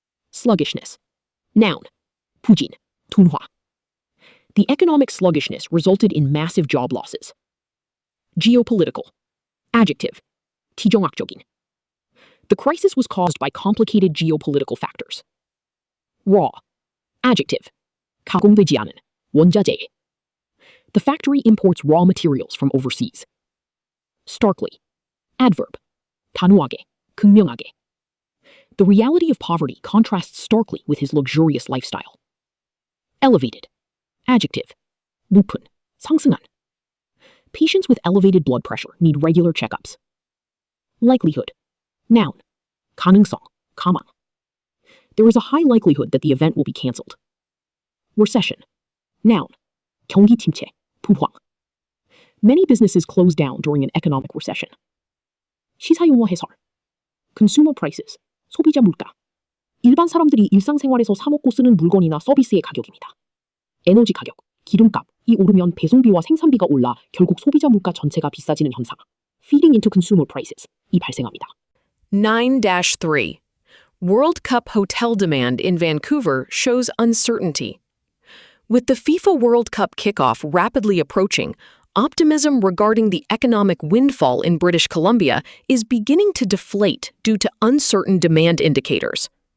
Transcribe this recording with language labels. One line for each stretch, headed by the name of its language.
Korean: Sluggishness. Noun. 부진, 둔화.
English: The economic sluggishness resulted in massive job losses. Geopolitical. Adjective. 지정학적인. The crisis was caused by complicated geopolitical factors.
Korean: Raw. Adjective. 가공되지 않은, 원자재.
English: The factory imports raw materials from overseas. Starkly. Adverb.
Korean: 단호하게, 극명하게.
English: The reality of poverty contrasts starkly with his luxurious lifestyle.
Korean: Elevated. Adjective. 높은, 상승한.
English: Patients with elevated blood pressure need regular checkups.
Korean: Likelihood. Noun. 가능성, 가망.
English: There is a high likelihood that the event will be cancelled.
Korean: Recession. Noun. 경기 침체, 부황.
English: Many businesses close down during an economic recession.
Korean: 시사용어 해설. Consumer prices, 소비자 물가. 일반 사람들이 일상생활에서 사 먹고 쓰는 물건이나 서비스의 가격입니다. 에너지 가격, 기름값이 오르면 배송비와 생산비가 올라 결국 소비자 물가 전체가 비싸지는 현상.
English: Feeding into consumer prices
Korean: 이 발생합니다.
English: 9-3. World Cup hotel demand in Vancouver shows uncertainty. With the FIFA World Cup kickoff rapidly approaching, optimism regarding the economic windfall in British Columbia is beginning to deflate due to uncertain demand indicators.